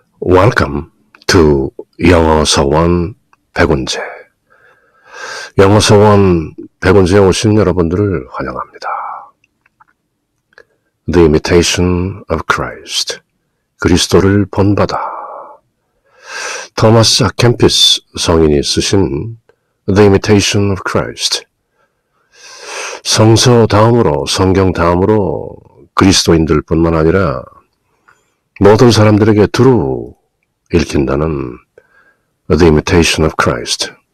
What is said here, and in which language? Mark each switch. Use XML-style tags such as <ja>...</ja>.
<en>Welcome to 영어서원 백운재.</en> <ko>영어서원 백운재에 오신 여러분들을 환영합니다.</ko> <en>The Imitation of Christ.</en> <ko>그리스도를 본받아. 토마스 아켐피스 성인이 쓰신 The Imitation of Christ. 성서 다음으로, 성경 다음으로 그리스도인들 뿐만 아니라 모든 사람들에게 두루 읽힌다는 The Imitation of Christ.</ko>